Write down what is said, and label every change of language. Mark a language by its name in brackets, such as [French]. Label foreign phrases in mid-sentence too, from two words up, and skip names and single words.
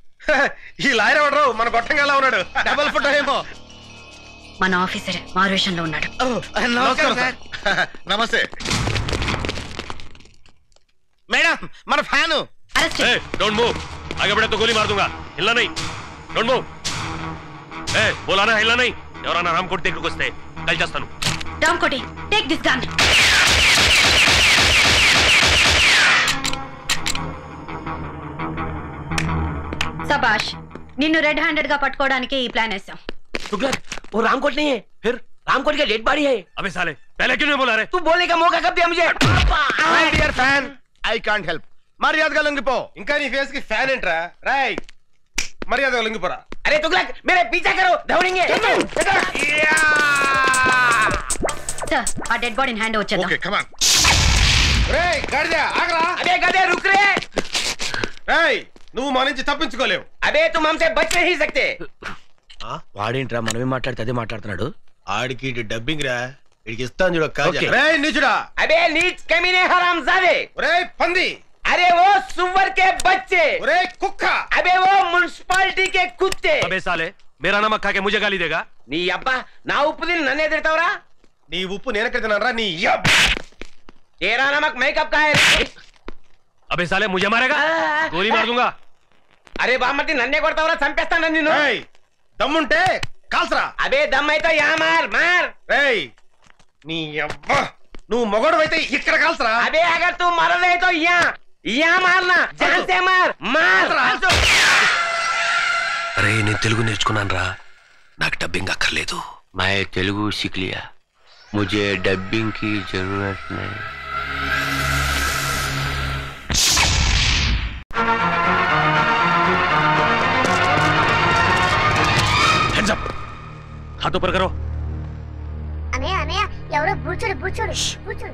[Telugu] ఈ లాయర్ ఎవడరు మన గొట్టంగా ఎలా ఉన్నాడు? డబల్ ఫోటో ఏమో. మన ఆఫీసర్ మారువేషంలో ఉన్నాడు. నమస్కారం సార్. నమస్తే. మేడం మన ఫ్యాను. అరెస్ట్ [English] don't move, [Hindi] आगे बढ़े तो गोली मार दूंगा. हिलना नहीं. [English] don't move. [Hindi] बोला ना हिलना नहीं. [Telugu] ఎవరన్నా రామ్ కోటి దగ్గరికి వస్తే కాల్ చేస్తాను. రామ్ కోటి, [English] take this gun. [Telugu] సబాష్, నిన్ను [English] red handed [Telugu] గా పట్టుకోవడానికి ఈ ప్లాన్ వేసాం. [Hindi] तुगलक, वो रामकोट नहीं है. फिर रामकोट की [English] dead body [Hindi] है. अबे साले पहले क्यों नहीं बोला रे? तू बोलने का मौका कब दिया मुझे? [English] my dear fan, I can't help. [Telugu] మర్యాదగా లొంగిపో. ఇంకా నీ ఫేస్ కి ఫ్యాన్ ఏంట్రా? రాయ్ మర్యాదగా లొంగిపోరా. [Hindi] अरे तुगलक, मेरे पीछा करो, दौड़ेंगे. [Telugu] సార్, ఆ [English] dead bodyni [Telugu] హ్యాండ్ వచ్చేద్దాం. [English] okay come on. [Telugu] రేయ్ గాడిద ఆగరా. [Hindi] अबे गधे रुक रे. [Telugu] రేయ్ నువ్వు మా నుంచి తప్పించుకోలేవు. [Hindi] अबे तुम हमसे बच नहीं सकते. [Telugu] వాడేంట్రా మనమే మాట్లాడితే అదే మాట్లాడుతున్నాడు. ఆడికి డబ్బింగ్ రా, ఇడికి ఇస్తాను చూడ కాజా. ఓకే. రేయ్ నీచుడా. [Hindi] अबे नीच कमीने हरामजादे. [Telugu] రేయ్ పంది. [Hindi] अरे वो सुअर के बच्चे. [Telugu] రేయ్ కుక్క. [Hindi] अबे वो म्युनिसिपालिटी के कुत्ते. अबे साले मेरा नमक खा के मुझे गाली देगा? [Telugu] నీ అబ్బా నా ఉప్పు తిని నన్ను ఎదురుతావురా? నీ ఉప్పు నేనెక్కడ తిన్నానరా నీ యబ్బ. [Hindi] तेरा नमक मैं कब का है? अबे साले मुझे मारेगा? गोली मार दूंगा. [Telugu] अरे బామ్మర్ది నన్నే కొడతావురా? చంపేస్తాను నిన్ను. రేయ్ దమ్ముంటే కాల్సరా. [Hindi] अबे दम अयिते या मार मार. [Telugu] రేయ్ నీ యబ్బ, నువ్వు మొగోడవైతే ఇక్కడ కాల్సరా. [Hindi] अबे अगर तू मर रहे तो यहाँ मारना, जान से मार मार. [Telugu] అరే నేను తెలుగు నేర్చుకున్నాను రా, నాకు డబ్బింగ్ అక్కర్లేదు. [Hindi] मैं तेलुगु सीख लिया, मुझे डबिंग की जरूरत नहीं. [English] hands up, [Hindi] हाथ ऊपर करो. [Telugu] అన్నయ్య అన్నయ్య ఎవరో బూచోడు బూచోడు బూచోడు.